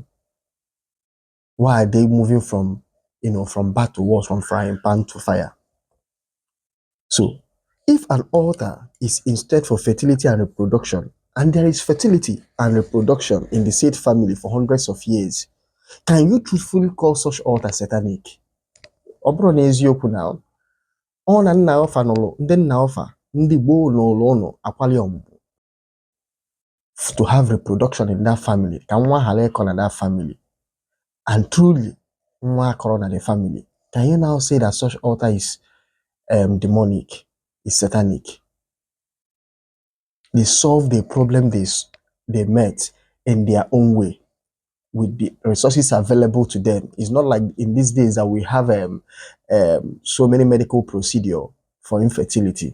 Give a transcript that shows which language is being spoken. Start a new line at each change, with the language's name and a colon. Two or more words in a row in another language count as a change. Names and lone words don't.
English: Why are they moving from bad to worse, from frying pan to fire? So, if an altar is instead for fertility and reproduction, and there is fertility and reproduction in the said family for hundreds of years, can you truthfully call such altar satanic?
Igbo: Obro n'eziokwu now. Ọ na nna ọfa n'ụlọ, ndị nna ọfa, ndị gboo n'ụlọ ụnụ akwali ọmụmụ.
English: To have reproduction in that family,
Igbo: ka nwa ghara ịkọ na
English: that family, and truly
Igbo: nwa akọrọ na
English: the family, can you now say that such altar is demonic, is satanic? They solved the problem they met in their own way with the resources available to them. It's not like in these days that we have so many medical procedure for infertility.